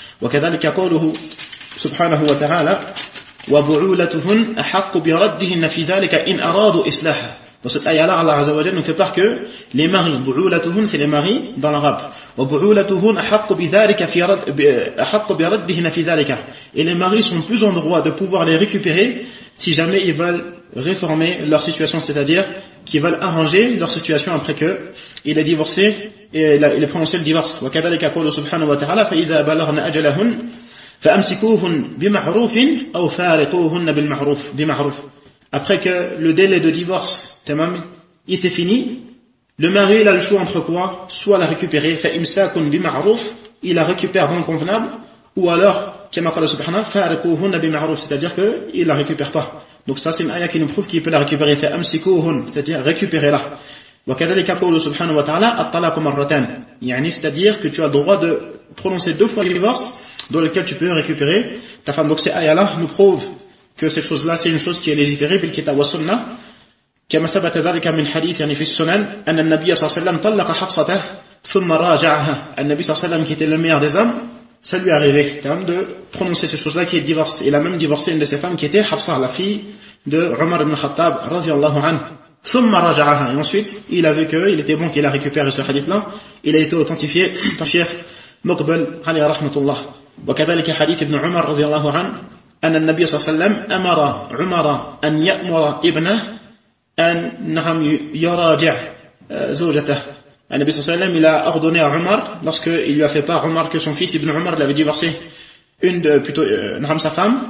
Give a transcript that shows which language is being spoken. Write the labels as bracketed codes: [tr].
[ar] Wa kadhalika qawluhu سبحانه وتعالى وبعولتهن أحق بردهن في ذلك إن أرادوا إصلاحا. [fr] Dans cette ayah-là, Allah Azza wa Jalla nous fait part que les maris, بعولتهن, c'est les maris dans l'arabe. [ar] وبعولتهن أحق بذلك في رد أحق بردهن في ذلك. [fr] Et les maris sont plus en droit de pouvoir les récupérer si jamais ils veulent réformer leur situation, c'est-à-dire qu'ils veulent arranger leur situation après que il est divorcé et il a prononcé le divorce. [ar] وكذلك قول سبحانه وتعالى فإذا بلغن أجلهن فَأَمْسِكُوهُنْ بِمَعْرُوفٍ أَوْ فَارِقُوهُنَّ بِالْمَعْرُوفٍ. [fr] Après que le délai de divorce, il s'est fini, le mari, il a le choix entre quoi? Soit la récupérer, [ar] فَأَمْسَكُوهُنْ بِمَعْرُوفٍ, [fr] il la récupère dans le convenable, ou alors, [ar] كَمَا قَالَ سُبْحَانَهُ فَارِقُوهُنَّ بِالْمَعْرُوفٍ, [fr] c'est-à-dire qu'il la récupère pas. Donc ça, c'est une ayah qui nous prouve qu'il peut la récupérer, فَأَمْسِكُوهُنْ, c'est-à-dire récupérer-la. [ar] وَكَذَلِكَ قَوْلُ سُبْحَانَهُ وَتَعَالَى الطَّلَاقُ مَرَّتَانِ, [fr] c'est-à-dire que tu as droit de prononcer deux fois le divorce dans lequel tu peux récupérer ta femme. Donc ces ayats-là nous prouvent que cette chose-là, c'est une chose qui est légiférée [ar] bil kitab wa sunna. كما ثبت ذلك من حديث يعني في السنن أن النبي صلى الله عليه وسلم طلق حفصة ثم راجعها. النبي صلى الله عليه وسلم [fr] qui était le meilleur des hommes, ça lui arrivait de prononcer cette chose-là qui est divorce. Il a même divorcé une de ses femmes qui était Hafsa, la fille de Umar ibn Khattab رضي الله عنه. [ar] ثم راجعها. [fr] Et ensuite, il a vu qu'il était bon qu'il a récupéré ce hadith-là. Il a été authentifié par Cheikh مقبل عليه رحمة الله. [ar] وكذلك حديث ابن عمر رضي الله عنه أن النبي صلى الله عليه وسلم أمر عمر أن يأمر ابنه أن نعم يراجع زوجته. النبي صلى الله عليه وسلم [fr] il a ordonné à عمر lorsque il lui a fait part عمر que son fils ابن عمر l'avait divorcé نعم sa femme.